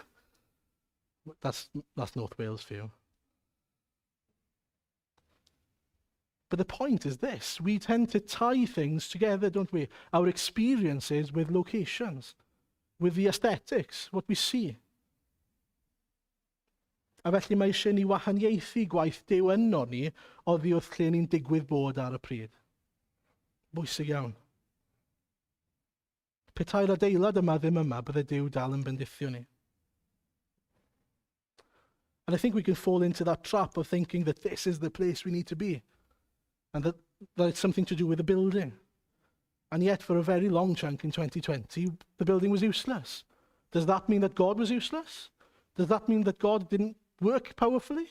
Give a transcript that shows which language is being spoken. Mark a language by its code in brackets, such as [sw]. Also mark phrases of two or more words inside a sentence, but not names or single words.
[en] That's North Wales for you. But the point is this, we tend to tie things together, don't we? Our experiences with locations, with the aesthetics, what we see. [cy] A felly mae eisiau ni wahaniaethu gwaith Duw yno ni oddi wrth lle ni'n digwydd bod ar y pryd. Bwysig iawn. Petai'r adeilad yma ddim yma, bydde Duw dal yn bendithio ni. [en] And I think we can fall into that trap of thinking that this is the place we need to be. And that it's something to do with the building. And yet, for a very long chunk in 2020, the building was useless. Does that mean that God was useless? Does that mean that God didn't work powerfully?